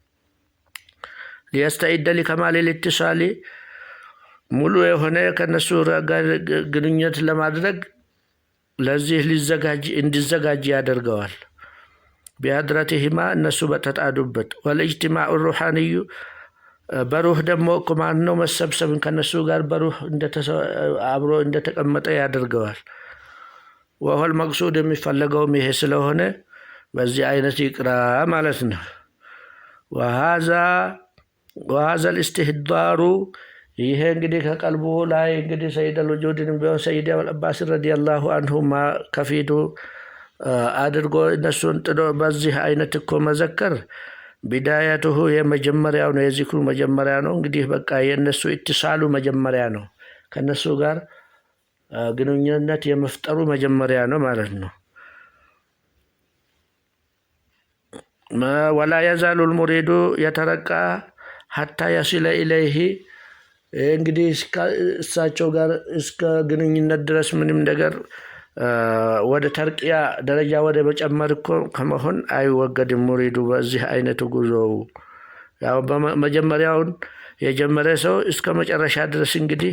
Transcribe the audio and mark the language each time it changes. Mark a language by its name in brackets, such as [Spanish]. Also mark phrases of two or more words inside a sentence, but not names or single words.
[Arabic] ليستعد لكمال [Amharic] الاتصال ሙሉ የሆነ ከነሱ ጋር ግንኙነት ለማድረግ ለዚህ እንዲዘጋጅ ያደርገዋል። ቢአድረቲሂማ እነሱ በተጣዱበት [Arabic] والاجتماع الروحاني [Amharic] በሩህ ደግሞ ኮማን ነው መሰብሰብን ከነሱ ጋር በሩህ አብሮ እንደተቀመጠ ያደርገዋል። [Arabic] وهو المقصود [Amharic] የሚፈልገውም ይሄ ስለሆነ በዚህ አይነት ይቅራ ማለት ነው። [Arabic] وهذا الاستحضار [Amharic] ይሄ እንግዲህ ከቀልቡ ላይ እንግዲህ ሰይድ አልውጁድን ቢሆን ሰይድ አልአባስ [Arabic] رضي الله عنهما [Amharic] ከፊቱ አድርጎ እነሱን ጥዶ በዚህ አይነት እኮ መዘከር ቢዳያቱሁ የመጀመሪያው ነው። የዚክሩ መጀመሪያ ነው። እንግዲህ በቃ የነሱ ኢትሳሉ መጀመሪያ ነው። ከነሱ ጋር ግንኙነት የመፍጠሩ መጀመሪያ ነው ማለት ነው። [Arabic] ولا يزال المريد يترقى حتى يصل إليه [Amharic] እንግዲህ እሳቸው ጋር እስከ ግንኙነት ድረስ ምንም ነገር ወደ ተርቂያ ደረጃ ወደ መጨመር እኮ ከመሆን አይወገድም ሙሪዱ በዚህ አይነቱ ጉዞ ያው በመጀመሪያውን የጀመረ ሰው እስከ መጨረሻ ድረስ እንግዲህ